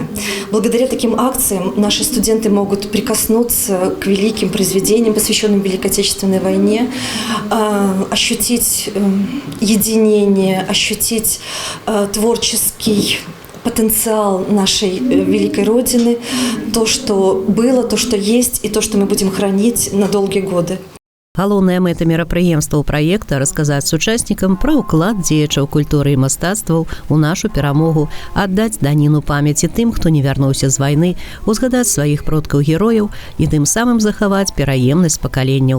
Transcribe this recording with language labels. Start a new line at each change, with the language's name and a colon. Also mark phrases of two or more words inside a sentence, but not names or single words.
Russian: Благодаря таким акциям наши студенты могут прикоснуться к великим произведениям, посвященным Великой Отечественной войне, ощутить единение, ощутить творческий потенциал нашей великой Родины, то, что было, то, что есть, и то, что мы будем хранить на долгие годы.
Belarusian: Галоўная мэта мерапрыемстваў праекта расказаць сучаснікам пра ўклад дзеячаў культуры і мастацтваў у нашу перамогу, аддаць даніну памяці тым, хто не вярнуўся з вайны, узгадаць сваіх продкаў-герояў і тым самым захаваць пераемнасць пакаленняў.